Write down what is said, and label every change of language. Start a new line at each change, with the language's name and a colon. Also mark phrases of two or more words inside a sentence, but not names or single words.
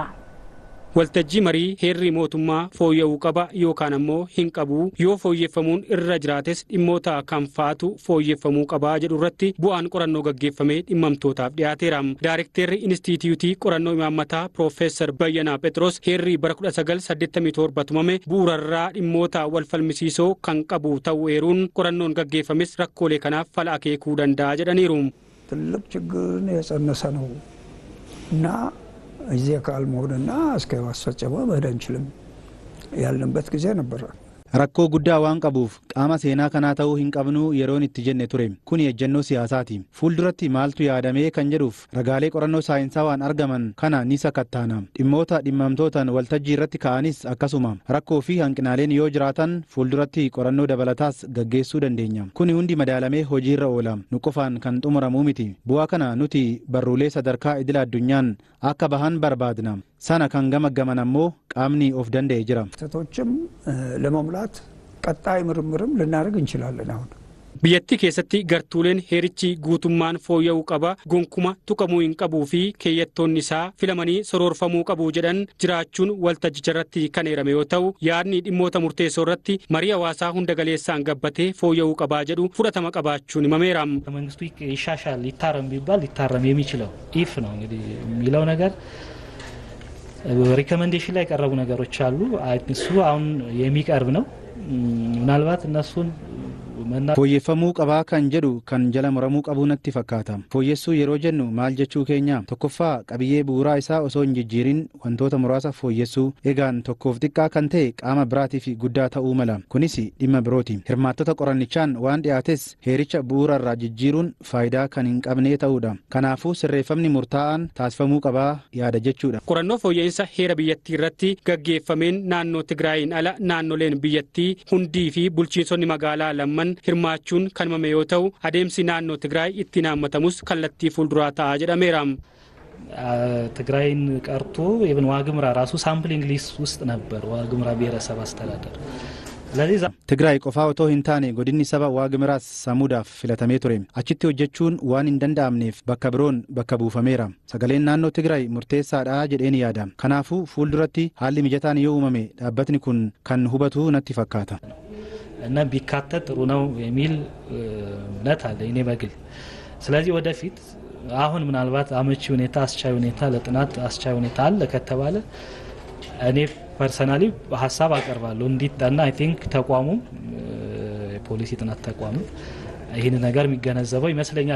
Oromo: Waltajjii marii heerri mootummaa fooyya'uu qaba yookaan ammoo hin qabu yoo fooyyeffamuun irra jiraates dhimmoota kam faatu fooyyeffamuu qaba jedhu irratti bu'aan qorannoo gaggeeffamee dhimmamtootaaf dhiyaateera. Daareektarri Inistituutii Qorannoo Imaammataa Piroofeesar Bayyanaa Phexros heerri bara 1987 tumame bu'uurarraa dhimmoota wal falmisiisoo kan qabu ta'uu eeruun qorannoon gaggeeffames rakkoolee kanaaf fala akeekuu danda'a jedhaniiru.
Amharic: ትልቅ ችግርን የጸነሰ ነው እና እዚህ ካልሞደና እስከ ማስፈጸሙ መሄድ አንችልም ያለንበት ጊዜ ነበር።
Oromo: Rakkoo guddaa waan qabuuf qaama seenaa kanaa ta'uu hin qabnu yeroon itti jenne ture. Kun ejjennoo siyaasaati. Fuulduratti maaltu yaadamee kan jedhuuf ragaalee qorannoo saayinsawaa waan argaman kana ni sakattaana. Dhimmoota dhimmamtootaan waltajjii irratti ka'anis akkasuma rakkoo fi hanqinaaleen yoo jiraatan fuulduratti qorannoo dabalataas gaggeessuu dandeenya. Kuni hundi madaalamee hojiirra oola. Nu qofaan kan xumuramuu miti. Bu'aa kana nuti barruulee sadarkaa idila addunyaan akka bahan barbaadna. Sana kan gamaggaman ammoo qaamni of danda'e jira.
Amharic: ተቶችም ለመሙላት ቀጣይ ምርምርም ልናደርግ እንችላለን። አሁን
Oromo: biyyattii keessatti gartuuleen heerichi guutummaan fooyya'uu qaba gonkuma tuqamuu hin qabuu fi keeyyattoonni isaa filamanii soroorfamuu qabu jedhan jiraachuun waltajjicha irratti kan eerame yoo ta'u yaadni dhimmoota murteessoo irratti marii hawaasaa hunda galeessaan gabbatee fooyya'uu qabaa jedhu fudhatama qabaachuun himameera.
Amharic: መንግስቱ ይሻሻል ሊታረም ቢባል ሊታረም የሚችለው ኢፍ ነው እንግዲህ የሚለው ነገር ሪኮመንዴሽን ላይ ቀረቡ ነገሮች አሉ እሱ አሁን የሚቀርብ ነው ምናልባት እነሱን
Oromo: fooyyeffamuu qabaa kan jedhu kan jala muramuu qabuu natti fakkaata. Fooyyessuu yeroo jennu maal jechuu keenya tokkoffaa qabiyyee bu'uuraa isaa osoo hin jijjiirin wantoota muraasa fooyyessuu egaan tokkoof xiqqaa kan ta'e qaama biraatiif guddaa ta'uu mala. Kunis dhimma birooti. Hirmaattota qorannichaan waan dhiyaates heericha bu'uura irraa jijjiiruun faayidaa kan hin qabne ta'uudha. Kanaafuu sirreeffamni murtaa'aan taasifamuu qabaa yaada jechuudha. Qorannoo fooyya'insa heera biyyattii irratti gaggeeffameen naannoo Tigraayin ala naannoleen biyyattii hundii fi bulchiinsonni magaalaa lamman hirmaachuun kan himame yoo ta'u adeemsi naannoo Tigraay ittiin haammatamus kallattii fuulduraa ta'a jedhameera.
Amharic: ትግራይን ቀርቶ ኢቭን ዋግምራ ራሱ
English: sampling list
Amharic: ውስጥ ነበር ዋግምራ ብሔረሰብ አስተዳደር ስለዚህ
Oromo: ትግራይ qofa otoo hin taane godinni saba waagimraas samuudhaaf filatamee ture achitti hojjechuun waan hin danda'amneef bakka biroon bakka buufameera sagaleen naannoo Tigraay murteessaadha jedheen yaada kanaafuu fuulduratti haalli mijataan yoo uumame dhaabbatni kun kan hubatu natti fakkaata.
Amharic: እና ቢካተት ጥሩ ነው የሚል እምነት አለ እኔ በግል ስለዚህ ወደፊት አሁን ምናልባት አመቺ ሁኔታ አስቻይ ሁኔታ ለጥናት አስቻይ ሁኔታ አለ ከተባለ እኔ ፐርሰናሊ ሐሳብ አቀርባለሁ እንዲጠና
English: I think
Amharic: ተቋሙ ፖሊሲ ጥናት ተቋሙ ይሄን ነገር የሚገነዘበው ይመስለኛል።